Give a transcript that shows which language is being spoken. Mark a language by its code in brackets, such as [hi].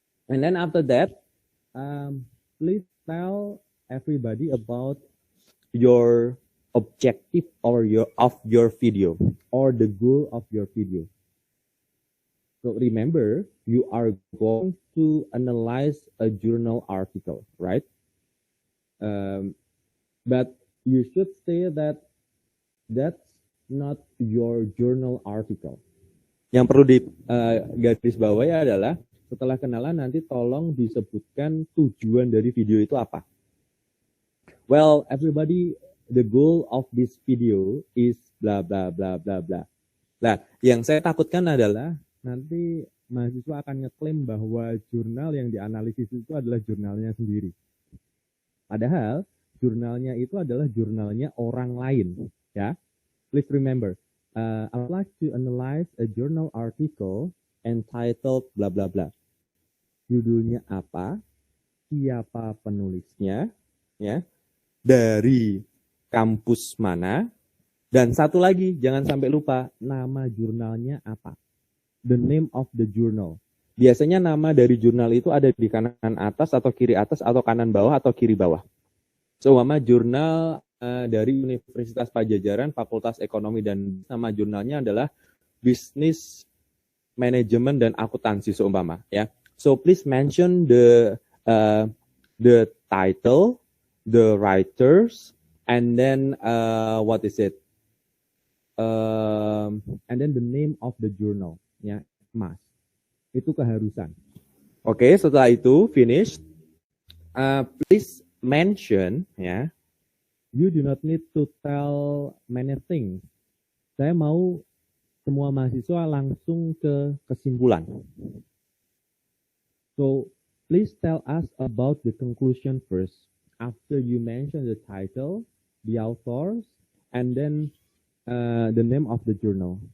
[en] And then after that, please tell everybody about your objective of your video or the goal of your video. So remember, you are going to analyze a journal article, right? But you should say that that's not your journal article. [id] Yang perlu di garis bawahi adalah setelah kenalan nanti tolong disebutkan tujuan dari video itu apa. [en] Well, everybody, the goal of this video is bla bla bla bla bla. [id] Nah, yang saya takutkan adalah nanti mahasiswa akan ngeklaim bahwa jurnal yang dianalisis itu adalah jurnalnya sendiri. Padahal jurnalnya itu adalah jurnalnya orang lain, ya. [en] Please remember, I would like to analyze a journal article entitled bla bla bla. [id] Judulnya apa? Siapa penulisnya? Dari kampus mana? Dan satu lagi, jangan sampai lupa, nama jurnalnya apa? [en] The name of the journal. [id] Biasanya nama dari jurnal itu ada di kanan atas atau kiri atas atau kanan bawah atau kiri bawah. So, nama jurnal dari Universitas Pajajaran, Fakultas Ekonomi, dan nama jurnalnya adalah Business Management dan Akuntansi seumpama, ya. [en] So please mention the title, the writers, and then and then the name of the journal, ya, mas. [id] Itu keharusan. Oke, setelah itu finish. [en] Please mention, [id] ya. [en] You do not need to tell many things. [id] Saya mau semua mahasiswa langsung ke kesimpulan. [en] So, please tell us about the conclusion first. After you mention the title, the authors, and then the name of the journal.